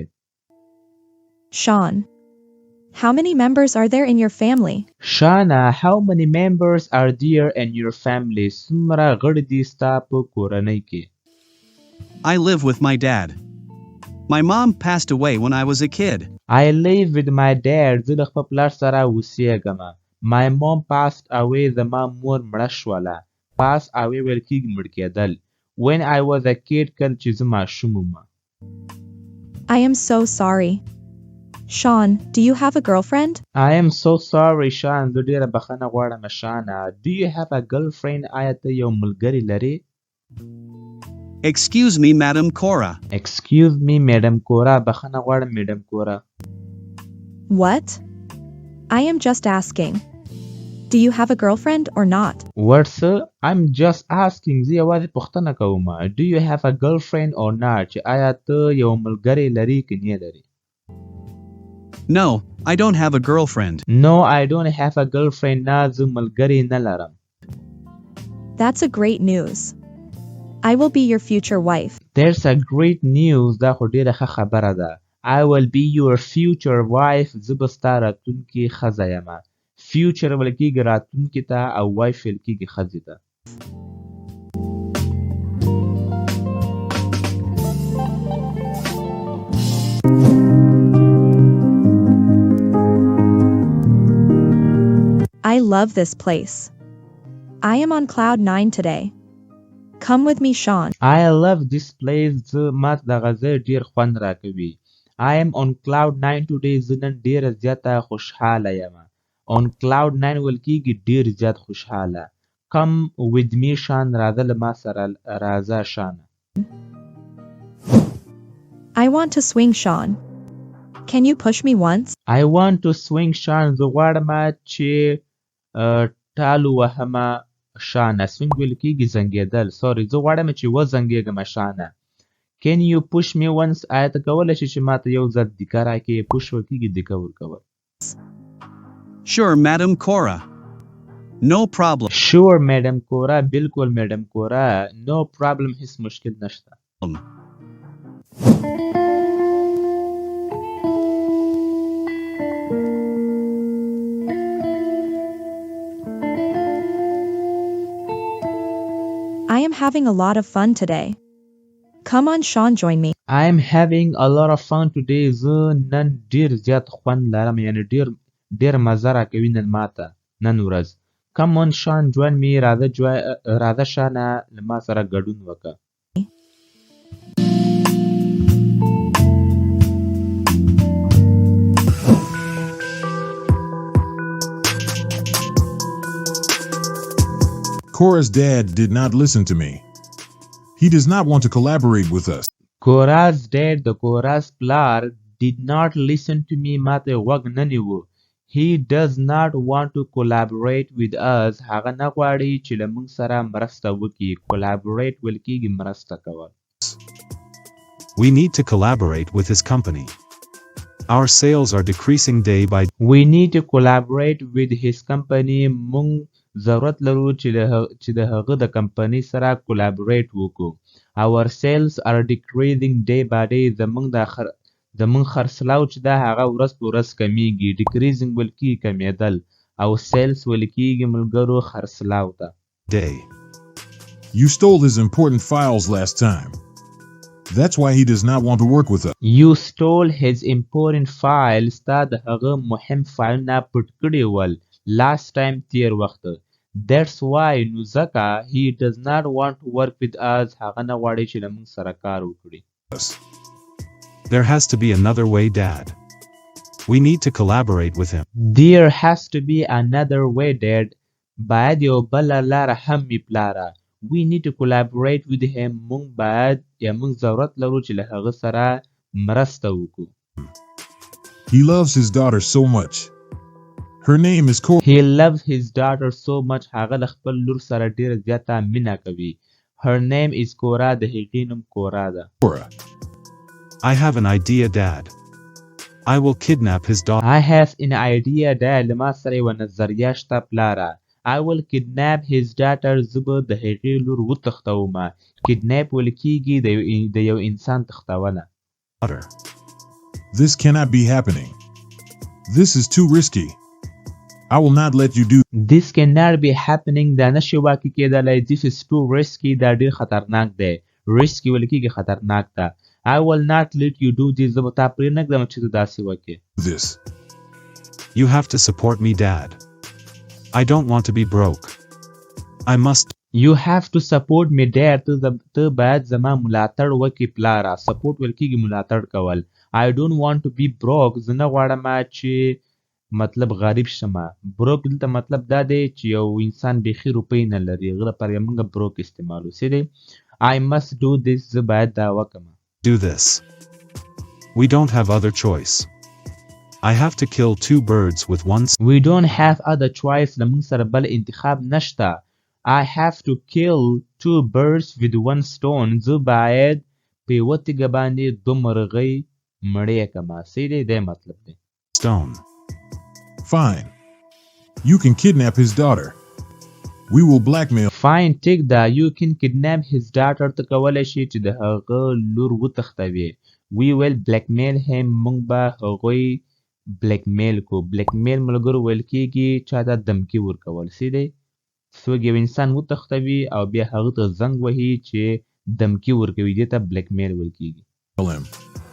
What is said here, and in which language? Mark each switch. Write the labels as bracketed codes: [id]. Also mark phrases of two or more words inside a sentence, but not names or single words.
[en] Sean, how many members are there in your family? Shana, how many members are there in your family? [ps] څومره غړي دي ستا په کورنۍ کې؟ [en] I live with my dad. My mom passed away when I was a kid. I live with my dad. [ps] زه د خپل پلار سره اوسېږم. [en] My mom passed away. [ps] زما مور مړه شوله. [en] Pass away [ps] ویل کېږي مړ کېدل. [en] When I was a kid [ps] کله چې زه ماشوم وم. [en] I am so sorry. Sean, do you have a girlfriend? I am so sorry, Sean. [ps] زه ډېره بخښنه غواړم شانه. [en] Do you have a girlfriend? [ps] آیا ته یو ملګری لرې؟ [en] Excuse me, Madam Cora. Excuse me, Madam Cora. [ps] بخښنه غواړم Madam Cora. [en] What? I am just asking. Do you have a girlfriend or not? [ps] ورڅه [en] I'm just asking [ps] زه یوازې پوښتنه کوم [en] Do you have a girlfriend or not [ps] چې آیا ته یو ملګری لري که نه لري [en] No, I don't have a girlfriend. No I don't have a girlfriend [ps] نه زه ملګری نه لرم [en] That's a great news. I will be your future wife. There's a great news [ps] دا خو ډیره ښه خبره ده [en] I will be your future wife [ps] زه به ستا راتلونکې ښځه یم future ویل کېږي راتلونکي ته او wife ویل کېږي ښځې ته [en] I love this place. I am on cloud 9 today. Come with me, Sean. I love this place [ps] زه ماته دغه ځای ډېر خوند راکوي [en] I am on cloud 9 today [ps] زه نن ډېره زیاته خوشحاله یم [en] On cloud 9 [ps] ویل کېږي ډېر زیات خوشحاله [en] Come with me Sean [ps] راځه له ما سره راځه شان [en] I want to swing, Sean. Can you push me once? I want to swing Sean [ps] زه غواړم چې ټالو وهمه شانه swing ویل کېږي زنګېدل sorry زه غواړم چې وزنګېږم شانه [en] Can you push me once [ps] آیا ته کولی شې چې ماته یو ځل دیکه راکړې push ویل کېږي دیکه ورکول [en] Sure, Madam Cora. No problem. Sure, Madam Cora. بالکل Madam Cora. No problem. [ps] هیڅ مشکل نشته. [en] I am having a lot of fun today. Come on, Sean, join me. I am having a lot of fun today. [ps] زه نن ډیر زیات خوند لرم یعنی ډیر مزه راکوي نن ماته نن ورځ [en] Come on Sean join me [ps] راځه شانه له ما سره ګډون وکړه [en] Cora's dad did not listen to me. He does not want to collaborate with us. Cora's dad [ps] د Cora's پلار [en] did not listen to me [ps] ماته غوږ نه نیوه [en] He does not want to collaborate with us. [ps] هغه نه غواړي چې له موږ سره مرسته وکړي. Collaborate ویل کېږي مرسته کول. [en] We need to collaborate with his company. Our sales are decreasing day by day. We need to collaborate with his company. [ps] موږ ضرورت لرو چې د هغه د کمپنۍ سره collaborate وکړو. [en] Our sales are decreasing day by day. [ps] زمونږ خرڅلاو چې دا هغه ورځ په ورځ کمیږي decreasing ویل کېږي کمیدل او sales ویل کېږي ملګرو خرڅلاو ته [en] Day. You stole his important files last time. That's why he does not want to work with us. You stole his important files تا د هغه مهم فایلونه پټ کړي ول last time تیر وخت That's why نو ځکه he does not want to work with us هغه نه غواړي چې له موږ سره کار وکړي There has to be another way, Dad. We need to collaborate with him. There has to be another way, Dad. [ps] باید یو بله لاره هم وي پلاره. [en] We need to collaborate with him. [ps] موږ باید یا موږ ضرورت لرو چې له هغه سره مرسته وکړو. [en] He loves his daughter so much. Her name is Cora. He loves his daughter so much. [ps] هغه له خپل لور سره ډېره زیاته مینه کوي. [en] Her name is Cora. [ps] د هغې نوم کورا ده. [en] Cora. I have an idea, Dad. I will kidnap his daughter. I have an idea, Dad. [ps] له ما سره یوه نظریه شته پلاره. [en] I will kidnap his daughter. [ps] زه به د هغې لور وتښتوم. Kidnap ویل کېږي د یو انسان تښتونه. [en] This cannot be happening. This is too risky. I will not let you do. This cannot be happening. [ps] دا نشي واقع کېدلی. [en] This is too risky. [ps] دا ډېر خطرناک دی. Risky ویل کېږي خطرناک ده. [en] I will not let you do this. [ps] زه به تا پرې نه ږدم چې ته داسې وکړې. [en] This. You have to support me, Dad. I don't want to be broke. I must. You have to support me, Dad. [ps] ته باید زما ملاتړ وکړې پلاره. Support ویل کېږي ملاتړ کول. [en] I don't want to be broke. [ps] زه نه غواړم چې مطلب غریب شمه. Broke دلته مطلب دا دی چې یو انسان بیخي روپۍ نه لري. هغه لپاره موږ broke استعمالو. څه دی؟ [en] I must do this. [ps] زه باید دا وکړم. [en] Do this. We don't have other choice. I have to kill 2 birds with one We don't have other choice لمونږ سره بل انتخاب نشته. I have to kill 2 birds with 1 stone. [ps] زه باید په یوه تیږه باندې 2 مرغۍ مړې کړمه. سیدی دی مطلب دی. [en] stone. Fine. You can kidnap his daughter. We will blackmail. Fine, take that. You can kidnap his daughter. [ps] ته کولی شي چې د هغه لور وتښتوي. [en] We will blackmail him. [ps] موږ به هغوی blackmail کو. blackmail ملګرو ویل کېږي چا ته دمکي ورکول. سیدی څوک یو انسان وتښتوي او بیا هغه ته زنګ وهي چې دمکي ورکوي. دې ته blackmail ویل کېږي. [en] him.